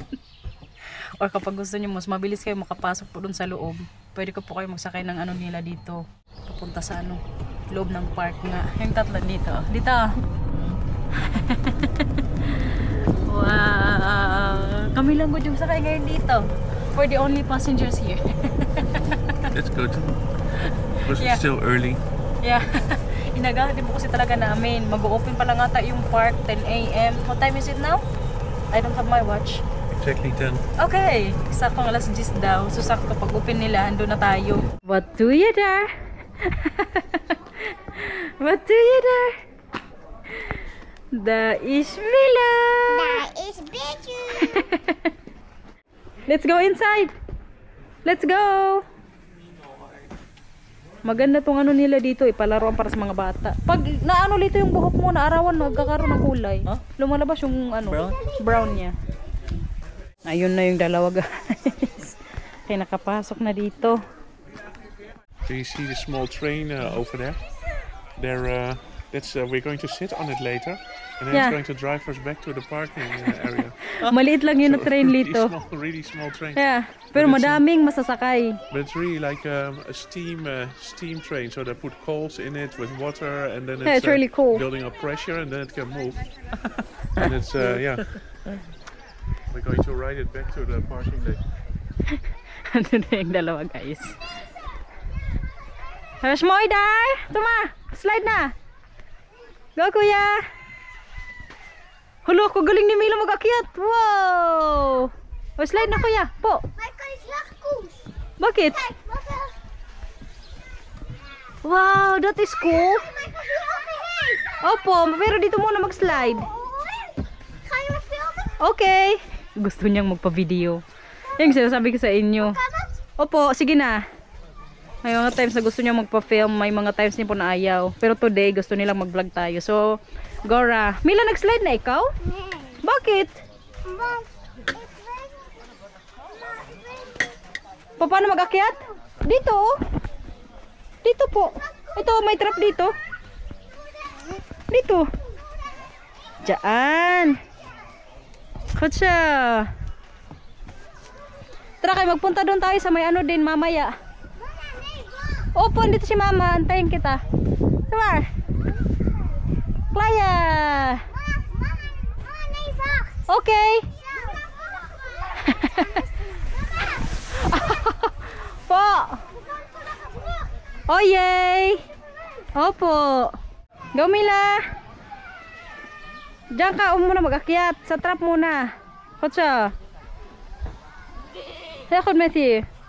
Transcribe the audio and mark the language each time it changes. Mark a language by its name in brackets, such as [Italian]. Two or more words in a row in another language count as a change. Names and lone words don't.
[Filipino] Or kapag gusto niyo mas mabilis kayo makapasok po dun sa loob, pwede ko po kayo magsakay ng nila dito. Papunta sa loob ng park nga. Yung tatlo dito. Dito. Wow. Kami lang po yung sakay ngayon dito. [English] We're the only passengers here. That's good. Because Yeah. it's still early. Yeah. [Filipino] Inagahan din po kasi talaga namin. Mag-open pa lang ata yung park, 10 a.m. [English] What time is it now? I don't have my watch. Exactly 10. [Filipino] Okay. Saktong alas 10 daw. So sakto pag open nila, andun na tayo. [English] What do you there? What do you there? That is Mila. That is better. Let's go inside. Let's go. [Filipino] Maganda tong ano nila dito, palaruan para sa mga bata. Pag naano dito yung buhok mo, naarawan, magkakaroon ng kulay. Huh? Lumalabas yung ano, Brown? brown niya. Ayun na yung dalawa guys. Kaya nakapasok na dito. [English] Do you see the small train over there? We're going to sit on it later, and then Yeah. it's going to drive us back to the parking area. [Filipino] Maliit lang yun na train dito. [English] Really small train. Yeah, [Filipino] pero madaming masasakay. [English] But it's really like a steam train. So they put coals in it with water, and then Yeah, it's really cool. building up pressure, and then it can move. And it's yeah. We're going to ride it back to the parking deck. [Filipino] Ano na yung dalawa guys. Haras mo, Iday! Tuma! Slide na! Go, kuya! Hulo, ko galing ni Mila mag-akyat! Wow! O, slide na, kuya! Po! [English] Michael is lakus. [Filipino] Bakit? Michael. [English] Wow, that is cool! Michael, you overhead. [Filipino] Opo, pero dito muna mag-slide. [Dutch] Ga je me filmen? [English] Okay! [Filipino] Gusto niyang magpa-video. Yung sinasabi ko sa inyo. [Dutch] Kan het? [Filipino] Opo, sige na. May mga times na gusto niya magpa-film, may mga times niya po na ayaw. Pero today, gusto nilang mag-vlog tayo. So, Gora. Mila, nag-slide na ikaw? [Dutch] Nee. [Filipino] Bakit? [Dutch] Want ik weet... [Filipino] Paano mag-akyat? Dito? Dito po. Ito, may trap dito. Dito. Diyan. Kutsa. Tara kayo, magpunta doon tayo sa may ano din mamaya. Opo, dito si mama. Antayin kita. Sumar. Klaya. Mama, [Dutch] nee, wacht. [Filipino] Okay. Po. Oh, yay. Opo. Go, Mila. Diyan ka, muna mag-akyat. Sa trap muna. Kutsa. Yakod, Matthew.